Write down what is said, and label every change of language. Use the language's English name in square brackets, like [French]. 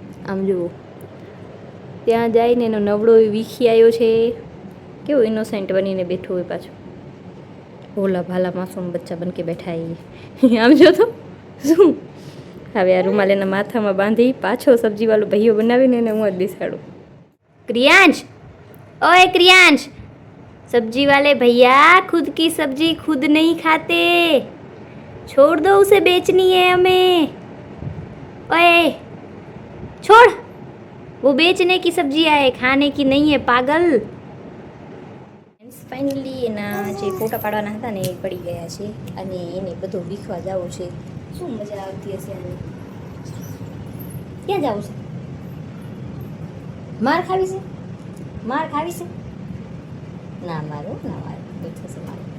[Gujarati] આમ જુઓ ત્યાં જઈને એનો નવડો વીખી આવ્યો છે, કેવો ઇનોસેન્ટ બનીને બેઠો હોય પાછો. [Hindi] ભોલા ભાલા માસૂમ બચ્ચા બન કે બેઠા [Gujarati] એ આમ જો તો શું હવે આ રૂમાલ એના માથામાં બાંધી પાછો સબ્જીવાળો ભૈયો બનાવીને એને હું જ બેસાડું. [Hindi] क्रियांश, ओए क्रियांश, सब्जी वाले भैया खुद की सब्जी खुद नहीं खाते, छोड़ दो उसे बेचनी है हमें. ओए छोड़, वो बेचने की सब्जी है, खाने की नहीं है पागल. [Gujarati] ફાઇનલી એના જે ફોટા પાડવાના હતા ને એ પડી ગયા છે અને એને બધું વીખવા જવું છે. શું મજા આવતી હશે આને. ક્યાં જવું છે? માર ખાવી છે? માર ખાવી છે? ના મારો ના માર કોઈ થશે માર.